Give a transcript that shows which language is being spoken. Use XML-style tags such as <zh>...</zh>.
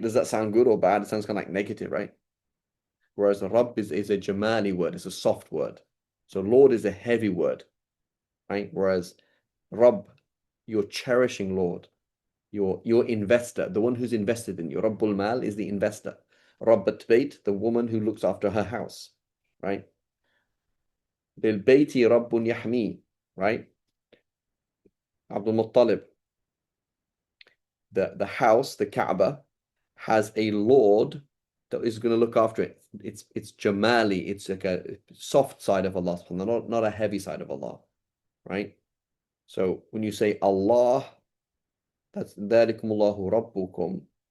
<en>Does that sound good or bad? It sounds kind of like negative, right? Whereas the Rabb is a Jamali word, it's a soft word. So Lord is a heavy word, right? Whereas Rabb, your cherishing Lord, your investor, the one who's invested in you. Rabbul Mal is the investor. Rabbat Bayt, the woman who looks after her house, right?</en> <ar>للبيت رب يحميه,</ar> <en>right? Abdul Muttalib, the house, the Kaaba, has a Lord that is going to look after it. It's Jamali, it's like a soft side of Allah, not a heavy side of Allah, right? So when you say Allah, that's</en> <ar>ذَلِكُمُ اللَّهُ رَبُّكُمْ.</ar>